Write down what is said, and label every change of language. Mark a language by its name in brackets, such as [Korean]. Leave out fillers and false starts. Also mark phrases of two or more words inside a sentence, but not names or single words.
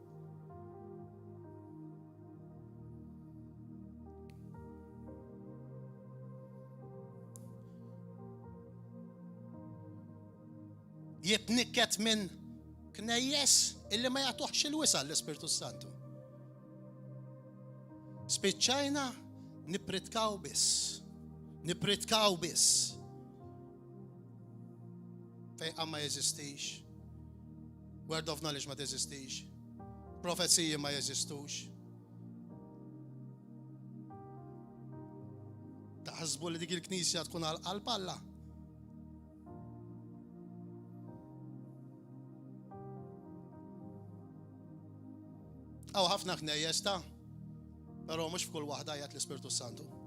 [Maltese] Jitnikket minn knejjes illi ma jagħtuhx il-wisa l-Ispirtu Santu. Spiċċajna nipritkaw biss. Fejqa ma jeżistix. [English] Word of knowledge [Maltese] ma teżistix. Profezziji ma jeżistux. taħsbu li dik il-knisja tkun għal-qalb Alla. Aw ħafna knejjes ta' però mhux f'kull waħda jgħid l-Ispirtu Santu.